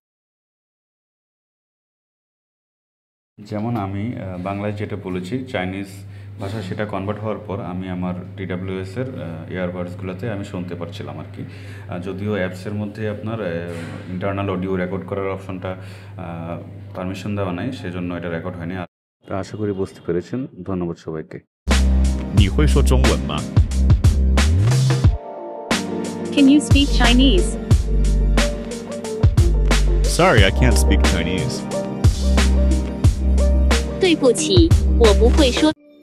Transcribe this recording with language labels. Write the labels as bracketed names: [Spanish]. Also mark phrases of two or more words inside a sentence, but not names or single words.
[Bangla] যেমন আমি বাংলায় যেটা বলেছি চাইনিজ ভাষা, সেটা কনভার্ট হওয়ার পর আমি আমার DWS এর ইয়ারবাডসগুলোতে আমি শুনতে পারছিলাম আর কি। যদিও অ্যাপসের মধ্যে আপনার [English] internal audio record [Bangla] করার অপশনটা পারমিশন দেওয়া নাই, সেজন্য এটা রেকর্ড হয়নি। তো আশা করি বুঝতে পেরেছেন। ধন্যবাদ সবাইকে। [Chinese] 你会说中文吗？ [English] Can you speak Chinese? Sorry, I can't speak Chinese. [Chinese] 对不起，我不会说。